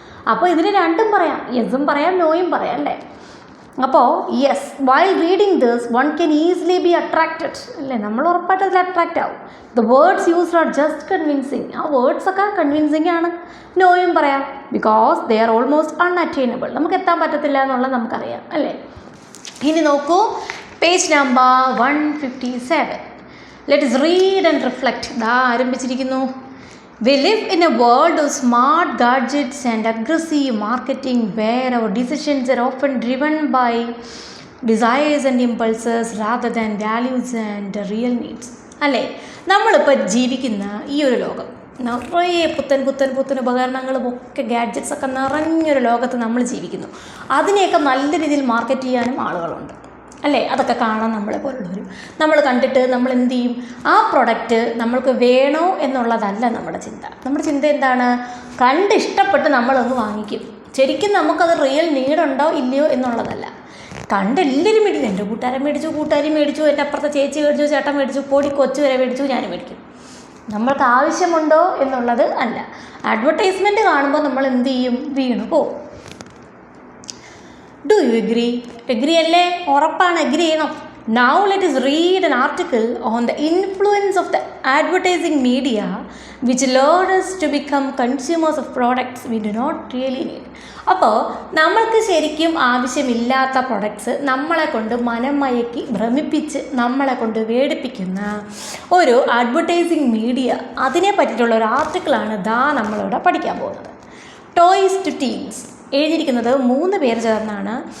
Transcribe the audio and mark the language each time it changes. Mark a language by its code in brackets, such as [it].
[ml] അപ്പോൾ ഇതിന് രണ്ടും പറയാം, യെസും പറയാം, നോയും പറയാം അല്ലേ? അപ്പോൾ [en] yes, while reading this one can easily be attracted [ml] അല്ലേ? നമ്മൾ ഉറപ്പായിട്ട് അതിൽ അട്രാക്റ്റ് ആവും. [en] The words used are just convincing. [ml] ആ വേർഡ്സൊക്കെ കൺവിൻസിങ് ആണ്. നോയും പറയാം, [en] Because they are almost unattainable. [ml] നമുക്ക് എത്താൻ പറ്റത്തില്ല എന്നുള്ളത് നമുക്കറിയാം അല്ലേ? ഇനി നോക്കൂ page number 157. [en] Let us read and reflect. [ml] ദാ ആരംഭിച്ചിരിക്കുന്നു. [en] We live in a world of smart gadgets and aggressive marketing where our decisions are often driven by desires and impulses rather than values and real needs. [ml] അല്ലേ? നമ്മളിപ്പോൾ ജീവിക്കുന്ന ഈ ഒരു ലോകം നിറയെ പുത്തൻ ഉപകരണങ്ങളും ഒക്കെ ഗാഡ്ജറ്റ്സ് ഒക്കെ നിറഞ്ഞൊരു ലോകത്ത് നമ്മൾ ജീവിക്കുന്നു. അതിനെയൊക്കെ നല്ല രീതിയിൽ മാർക്കറ്റ് ചെയ്യാനും ആളുകളുണ്ട് അല്ലേ? അതൊക്കെ കാണാൻ നമ്മളെ പോലുള്ളവരും നമ്മൾ കണ്ടിട്ട് നമ്മൾ എന്ത് ചെയ്യും? ആ പ്രൊഡക്റ്റ് നമ്മൾക്ക് വേണോ എന്നുള്ളതല്ല നമ്മുടെ ചിന്ത. നമ്മുടെ ചിന്ത എന്താണ്? കണ്ട് ഇഷ്ടപ്പെട്ട് നമ്മളൊന്ന് വാങ്ങിക്കും. ശരിക്കും നമുക്കത് റിയൽ നീഡുണ്ടോ ഇല്ലയോ എന്നുള്ളതല്ല. കണ്ട് എല്ലാവരും മേടിക്കും. എൻ്റെ കൂട്ടുകാരൻ മേടിച്ചു, എൻ്റെ അപ്പുറത്തെ ചേച്ചി മേടിച്ചു, ചേട്ടൻ മേടിച്ചു, പൊടി കൊച്ചു വരെ മേടിച്ചു, ഞാൻ മേടിക്കും. നമ്മൾക്ക് ആവശ്യമുണ്ടോ എന്നുള്ളത് അല്ല. അഡ്വർടൈസ്മെൻറ്റ് കാണുമ്പോൾ നമ്മൾ എന്ത് ചെയ്യും? വീണു പോകും. [en] do you agree [ml] അല്ലേ? ഉറപ്പാണ്, എഗ്രി ചെയ്യണം. [en] Now let us read an article on the influence of the advertising media which lured us to become consumers of products we do not really need. [ml] അപ്പോൾ നമ്മൾക്ക് ശരിക്കും ആവശ്യമില്ലാത്ത പ്രൊഡക്ട്സ് നമ്മളെ കൊണ്ട് മനം മയക്കി ഭ്രമിപ്പിച്ച് നമ്മളെ കൊണ്ട് വേടിപ്പിക്കുന്ന ഒരു അഡ്വർടൈസിങ് മീഡിയ, അതിനെ പറ്റിയിട്ടുള്ള ഒരു ആർട്ടിക്കിളാണ് നമ്മളിവിടെ പഠിക്കാൻ പോകുന്നത്. ടോയ്സ് ടു ടീൻസ് എഴുതിയിരിക്കുന്നത് 3 പേര് ചേർന്നാണ്.